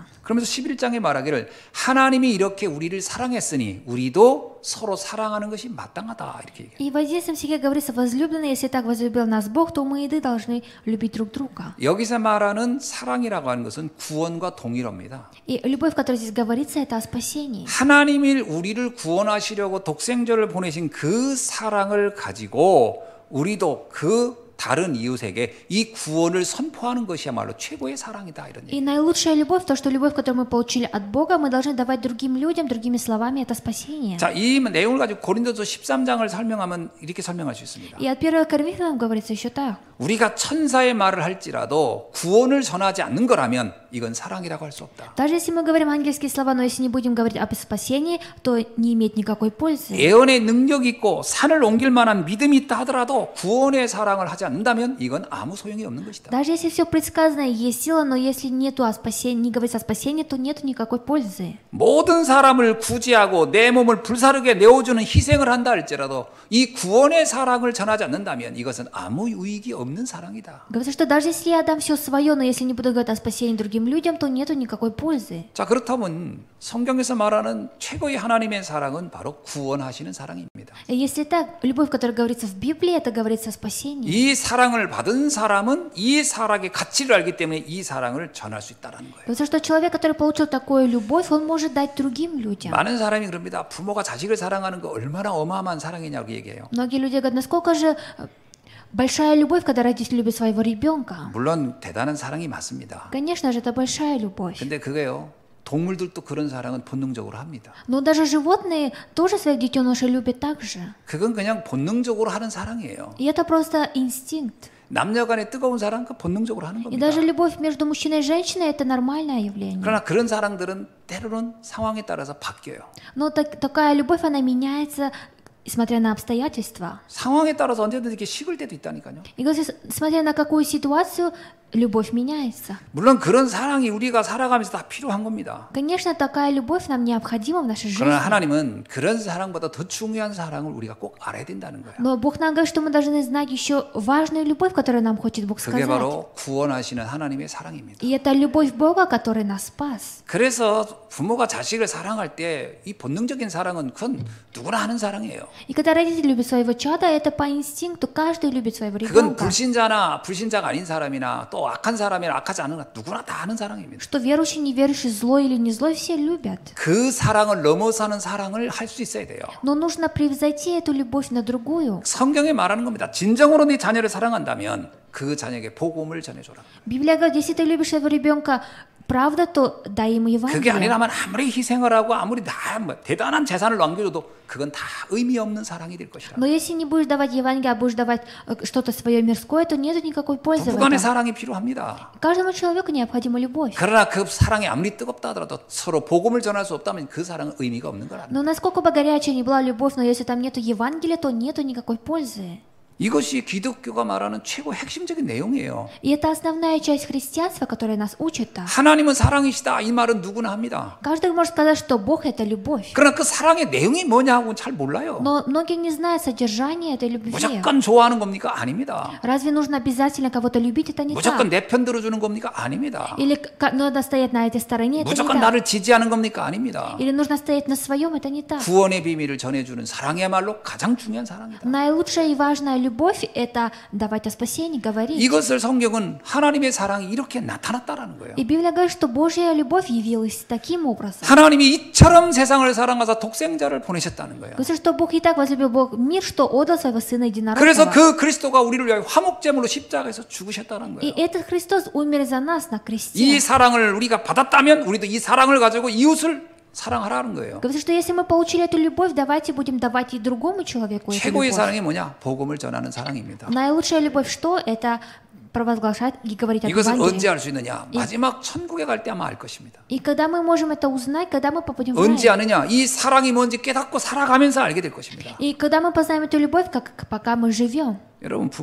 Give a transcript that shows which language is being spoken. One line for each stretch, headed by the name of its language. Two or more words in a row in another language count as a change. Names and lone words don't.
Korean: 그러면서 11장에 말하기를 하나님이 이렇게 우리를 사랑했으니 우리도 서로 사랑하는 것이 마땅하다. 이렇게 얘기해요.
Russian: И в 11 стихе говорится, возлюбленные, если так возлюбил нас Бог, то мы и должны любить друг друга.
Korean: 여기서 말하는 사랑이라고 하는 것은 구원과 동일합니다.
Russian: И любовь, которая здесь говорится, это о спасении.
Korean: 하나님이 우리를 구원하시려고 독생자를 보내신 그 사랑을 가지고 우리도 그 다른 이웃에게 이 구원을 선포하는 것이야말로 최고의 사랑이다 이런
Russian: И
Korean: 얘기.
Russian: наилучшая любовь, то, что любовь, которую мы получили от Бога, мы должны давать другим людям, другими словами, это спасение.
Korean: 자, 이 내용을 가지고 고린도서 13장을 설명하면 이렇게 설명할 수 있습니다.
Russian: И от 1 Коринфянам говорится еще так.
Korean: 우리가 천사의 말을 할지라도 구원을 전하지 않는 거라면 이건 사랑이라고 할 수 없다.
Russian: Даже если мы говорим ангельские слова, но если не будем говорить об спасении, то не имеет никакой пользы.
Korean: 예언의 능력이 있고 산을 옮길 만한 믿음이 있다 하더라도 구원의 사랑을 하지 않는다면 이건 아무 소용이 없는 것이다.
Russian: Даже если все предсказано, есть сила, но если нету о спасении, не говорится о спасении, то нету никакой пользы.
Korean: 모든 사람을 구제하고 내 몸을 불사르게 내어주는 희생을 한다 할지라도 이 구원의 사랑을 전하지 않는다면 이것은 아무 유익이 없는 사랑이다.
Russian: Говорится, что даже если я дам все свое, но если не буду говорить о спасении другим людям, то нету никакой пользы.
Korean: 자, 그렇다면 성경에서 말하는 최고의 하나님의 사랑은 바로 구원하시는 사랑입니다.
Russian: И если так, любовь, которая говорится в Библии, это говорится о спасении.
Korean: 이 사랑을 받은 사람은 이 사랑의 가치를 알기 때문에 이 사랑을 전할 수 있다는 거예요.
Russian: Потому что человек, который получил такую любовь, он может дать другим людям.
Korean: 많은 사람이 그럽니다. 부모가 자식을 사랑하는 거 얼마나 어마어마한 사랑이냐고 얘기해요.
Russian: Многие люди говорят, насколько же большая любовь, когда родитель любит своего ребенка.
Korean: 물론 대단한 사랑이 맞습니다.
Russian: Конечно же, это большая любовь.
Korean: 근데 그게요. 동물들도 그런 사랑은 본능적으로 합니다.
Russian: Но даже животные тоже своих детенышей любят так же.
Korean: 그건 그냥 본능적으로 하는 사랑이에요.
Russian: И это просто инстинкт.
Korean: 남녀 간의 뜨거운 사랑 그 본능적으로 하는
Russian: И
Korean: 겁니다.
Russian: даже любовь между мужчиной и женщиной – это нормальное явление.
Korean: 그러나 그런 사랑들은 때로는 상황에 따라서 바뀌어요.
Russian: Но такая любовь, она меняется, смотря на обстоятельства.
Korean: 상황에 따라서 언제든지 이렇게 식을 때도 있다니까요.
Russian: И смотря на какую ситуацию, любовь меняется.
Korean: 물론 그런 사랑이 우리가 살아가면서 다 필요한 겁니다.
Russian: Конечно, такая любовь нам необходима в нашей жизни.
Korean: 그러나 하나님은 그런 사랑보다 더 중요한 사랑을 우리가 꼭 알아야 된다는 거예요.
Russian: Но Бог нам говорит, что мы должны знать еще важную любовь, которую нам хочет Бог
Korean: 그게
Russian: сказать.
Korean: 바로 구원하시는 하나님의 사랑입니다.
Russian: И это любовь Бога, который нас спас.
Korean: 그래서 부모가 자식을 사랑할 때 이 본능적인 사랑은 그건 누구나 하는 사랑이에요.
Russian: И когда родители любят своего чада, это по инстинкту, каждый любит своего
Korean: 그건
Russian: ребенка.
Korean: 불신자가 아닌 사람이나 또 악한 사람이나 악하지 않은 누구나 다 하는 사랑입니다.
Russian: Что верующий, неверующий, злой или не злой, все любят.
Korean: 그 사랑을 넘어서는 사랑을 할 수 있어야 돼요.
Russian: Но нужно превзойти эту любовь на другую.
Korean: 성경에 말하는 겁니다. 진정으로 네 자녀를 사랑한다면 그 자녀에게 복음을 전해줘라.
Russian: Библия говорит, если ты любишь своего ребенка, правда, то дай ему
Korean: 그게
Russian: Евангелие.
Korean: 아니라면 아무리 희생을 하고 아무리 대단한 재산을 남겨줘도 그건 다 의미 없는 사랑이 될 것이라.
Russian: Но если не будешь давать Евангелие, а будешь давать что-то свое мирское, то нет никакой пользы в
Korean: 부부간의
Russian: этом.
Korean: 사랑이 필요합니다.
Russian: Каждому человеку необходима любовь.
Korean: 그러나 그 사랑이 아무리 뜨겁다 하더라도 서로 복음을 전할 수 없다면 그 사랑은 의미가 없는 거라는.
Russian: Но насколько бы горячая ни была любовь, но если там нету Евангелия, то нету никакой пользы.
Korean: 이것이 기독교가 말하는 최고 핵심적인 내용이에요.
Russian: И это основная часть христианства, которая нас учит так.
Korean: 하나님은 사랑이시다 이 말은 누구나 합니다.
Russian: Каждый может сказать, что Бог — это любовь.
Korean: 그러나 그 사랑의 내용이 뭐냐고는 잘 몰라요. Но многие не знают содержания этой любви. 무조건 좋아하는 겁니까? 아닙니다.
Russian: Разве нужно обязательно кого-то любить? Это не
Korean: 무조건
Russian: так.
Korean: 내 편 들어주는 겁니까? 아닙니다.
Russian: Или надо стоять на этой стороне? Это не
Korean: 무조건
Russian: так.
Korean: 나를 지지하는 겁니까? 아닙니다.
Russian: Или нужно стоять на своем? Это не так.
Korean: 구원의 비밀을 전해주는 사랑이야말로 가장 중요한 사랑이다.
Russian: Наилучшая и важная любовь — это давать о спасении, говорить.
Korean: 이것을 성경은 하나님의 사랑이 이렇게 나타났다라는 거예요.
Russian: И Библия говорит, что Божья любовь явилась таким образом.
Korean: 하나님이 이처럼 세상을 사랑하사 독생자를 보내셨다는 거예요.
Russian: Говорится, что Бог и так возлюбил Бог мир, что отдал своего Сына
Korean: 그래서
Russian: Единородного.
Korean: 그 그리스도가 우리를 위하여 화목제물로 십자가에서 죽으셨다는
Russian: И
Korean: 거예요.
Russian: этот Христос умер за нас на кресте.
Korean: 이 사랑을 우리가 받았다면 우리도 이 사랑을 가지고 이웃을 사랑하라는 거예요.
Russian: Говорится, что если мы получили эту любовь, давайте будем давать и другому человеку эту
Korean: 최고의
Russian: любовь.
Korean: 사랑이 뭐냐? 복음을 전하는 사랑입니다.
Russian: Наилучшая любовь что? Это провозглашать и говорить о
Korean: 이것을 언제
Russian: Евангелии.
Korean: 알 수 있느냐? 마지막 천국에 갈 때 아마 알 것입니다.
Russian: И когда мы можем это узнать, когда мы попадем в
Korean: 언제
Russian: рай.
Korean: 아느냐? 이 사랑이 뭔지 깨닫고 살아가면서 알게 될 것입니다.
Russian: И когда мы познаем эту любовь, как пока мы живем.